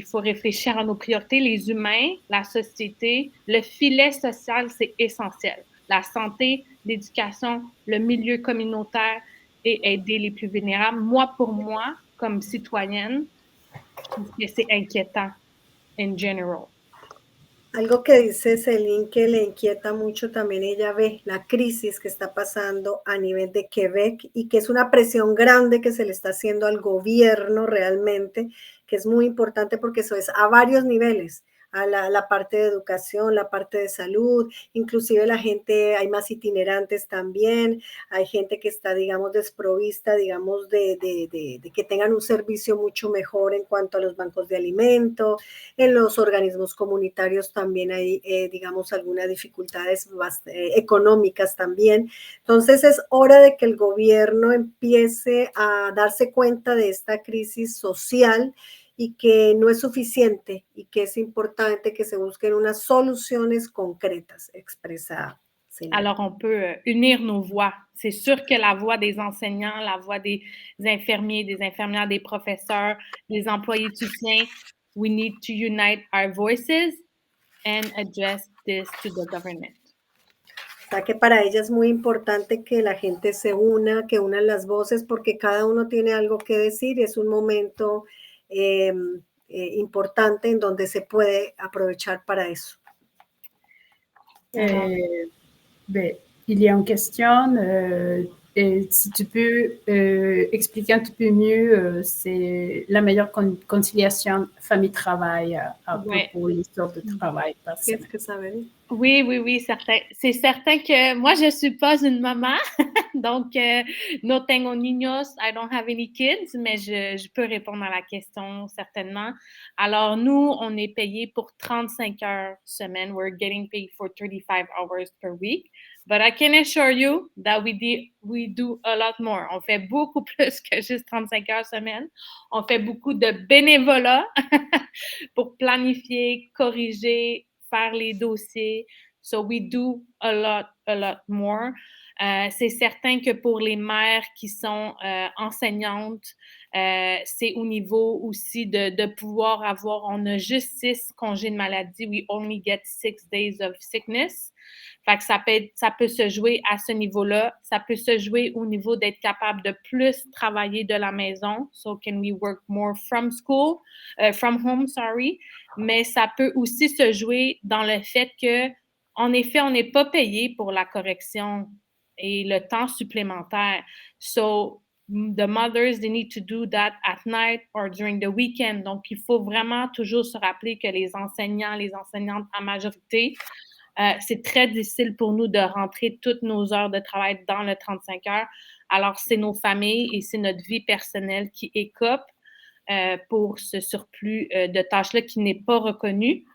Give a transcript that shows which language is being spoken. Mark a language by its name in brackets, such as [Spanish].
[French] Il faut réfléchir à nos priorités. Les humains, la société, le filet social, c'est essentiel. La santé, l'éducation, le milieu communautaire et aider les plus vulnérables. Moi, pour moi, comme citoyenne, je trouve que c'est inquiétant [English] in general. [Spanish] Algo que dice Céline que le inquieta mucho también, ella ve la crisis que está pasando a nivel de Quebec y que es una presión grande que se le está haciendo al gobierno realmente, que es muy importante porque eso es a varios niveles, a la parte de educación, la parte de salud, inclusive la gente, hay más itinerantes también, hay gente que está, digamos, desprovista, digamos, de que tengan un servicio mucho mejor en cuanto a los bancos de alimento, en los organismos comunitarios también hay, digamos, algunas dificultades económicas también. Entonces es hora de que el gobierno empiece a darse cuenta de esta crisis social y que no es suficiente y que es importante que se busquen unas soluciones concretas, expresa Céline. [French] Alors, on peut unir nos voix. C'est sûr que la voix des enseignants, la voix des infirmiers, des infirmières, des professeurs, des employés de soutien, [English] we need to unite our voices and address this to the government. [Spanish] O sea que para ella es muy importante que la gente se una, que unan las voces, porque cada uno tiene algo que decir y es un momento importante en donde se puede aprovechar para eso. [French] Il y a une question, et si tu peux expliquer un petit peu mieux, c'est la meilleure conciliation famille-travail à propos de l'histoire de travail. Qu'est-ce que ça veut dire? Oui, certain. C'est certain que moi, je ne suis pas une maman, donc [Spanish] no tengo niños, [English] I don't have any kids, [French] mais je peux répondre à la question certainement. Alors, nous, on est payé pour 35 heures semaine. [English] We're getting paid for 35 hours per week. But I can assure you that we do a lot more. [French] On fait beaucoup plus que juste 35 heures semaine. On fait beaucoup de bénévolat pour planifier, corriger, faire les dossiers. [English] So we do a lot more. [French] C'est certain que pour les mères qui sont enseignantes, c'est au niveau aussi de pouvoir avoir, on a juste 6 congés de maladie. [English] We only get 6 days of sickness. [French] Fait que ça peut se jouer à ce niveau-là. Ça peut se jouer au niveau d'être capable de plus travailler de la maison. [English] So can we work more from home, sorry. [French] Mais ça peut aussi se jouer dans le fait que, en effet, on n'est pas payé pour la correction et le temps supplémentaire. [English] So, the mothers, they need to do that at night or during the weekend. [French] Donc, il faut vraiment toujours se rappeler que les enseignants, les enseignantes en majorité, c'est très difficile pour nous de rentrer toutes nos heures de travail dans le 35 heures. Alors, c'est nos familles et c'est notre vie personnelle qui écope pour ce surplus de tâches-là qui n'est pas reconnu.